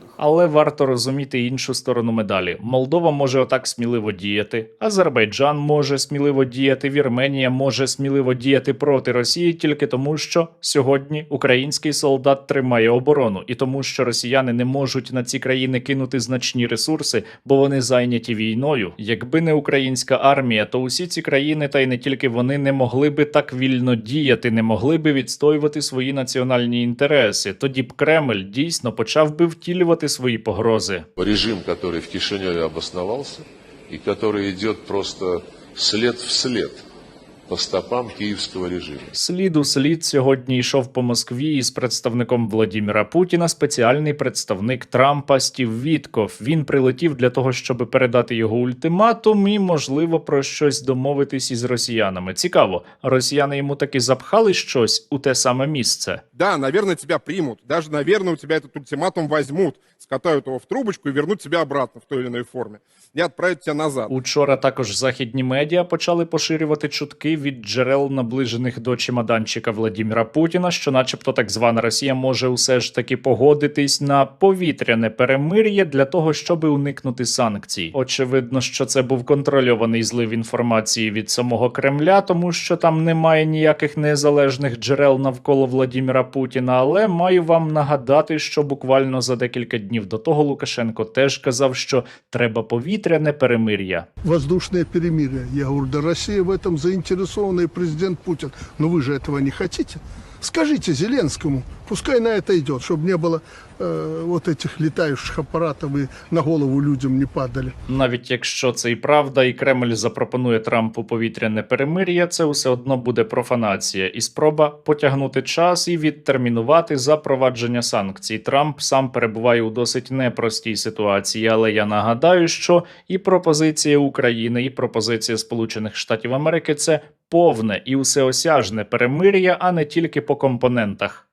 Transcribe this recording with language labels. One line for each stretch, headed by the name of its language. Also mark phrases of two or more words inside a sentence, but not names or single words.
Ukrainian: Але варто розуміти іншу сторону медалі. Молдова може отак сміливо діяти, Азербайджан може сміливо діяти, Вірменія може сміливо діяти проти Росії тільки тому, що сьогодні український солдат тримає оборону, і тому, що росіяни не можуть на ці країни кинути значні ресурси, бо вони зайняті війною. Якби не українська армія, то усі ці країни, та й не тільки вони, не могли би так вільно діяти, не могли би відстоювати свої національні інтереси. Тоді б Кремль дійсно почав би втілювати свої погрози.
Russian: Режим, который в Кишиневе обосновался и который идет просто след в след по стопам киевского режима.
Ukrainian: Слід у слід сьогодні йшов по Москві із представником Владіміра Путіна спеціальний представник Трампа Стів Вітков. Він прилетів для того, щоб передати його ультиматум і, можливо, про щось домовитись із росіянами. Цікаво, росіяни йому таки запхали щось у те саме місце?
Russian: Да, наверное, тебя примут. Даже, наверное, у тебя этот ультиматум возьмут, скатают его в трубочку и вернут тебя обратно в той или иной форме. И отправят тебя назад.
Ukrainian: Учора також західні медіа почали поширювати чутки від джерел, наближених до чемоданчика Владіміра Путіна, що начебто так звана Росія може усе ж таки погодитись на повітряне перемир'я для того, щоб уникнути санкцій. Очевидно, що це був контрольований злив інформації від самого Кремля, тому що там немає ніяких незалежних джерел навколо Владіміра Путіна, але маю вам нагадати, що буквально за декілька днів до того Лукашенко теж казав, що треба повітряне перемир'я.
Russian: Воздушное перемирие. Я говорю, да Россия в этом заинтересована, и президент Путин. Но вы же этого не хотите? Скажите Зеленскому, пускай на это идет, чтобы не было вот этих летающих аппаратов и на голову людям не падали.
Ukrainian: Навіть якщо це і правда, і Кремль запропонує Трампу повітряне перемир'я, це все одно буде профанація і спроба потягнути час і відтермінувати запровадження санкцій. Трамп сам перебуває у досить непростій ситуації, але я нагадаю, що і пропозиція України, і пропозиція Сполучених Штатів Америки – це повне і усеосяжне перемир'я, а не тільки по компонентах.